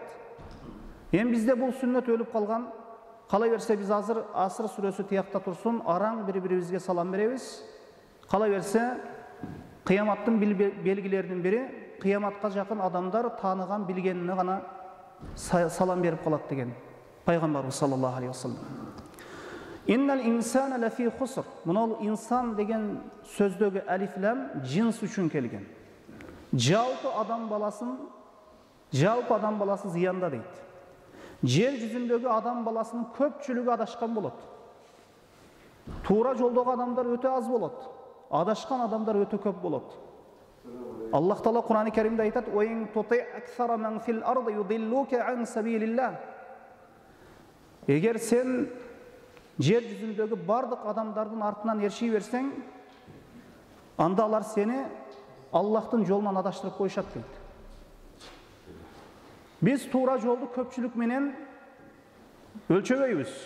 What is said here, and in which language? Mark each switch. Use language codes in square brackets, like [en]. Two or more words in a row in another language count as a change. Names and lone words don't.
[ky] Эми бизде бул сүннөт өлүп калган. Кала берсе биз азыр Аср сүрөсү тиякта турсун, араң бири-бирибизге салам беребиз. Кала берсе кыяматтын белгилеринин бири кыяматка жакын адамдар тааныган, билгенине гана салам берип калат деген пайгамбарыбыз [ar] صلى الله عليه وسلم. إن الإنسان لفي خسر. [ky] Мына инсан деген сөздөгү алиф лам жинс үчүн келген. Жалпы адам баласы зыянда дейт. Жер жүзүндөгү адам баласынын көпчүлүгү адашкан болот. Туура жолдогу адамдар өтө аз болот. Адашкан адамдар өтө көп болот. Аллах Таала Кур'ан-ы Каримде айтат: [ar] وإن تطع أكثر من في الأرض يضلوك عن سبيل الله." [ky] Эгер сен жер жүзүндөгү бардык адамдардын артынан эрши берсең, анда алар сени Аллахтын жолунан адаштырып коюшат дейт. Биз туура жолду көпчүлүк менен өлчөбөйбүз.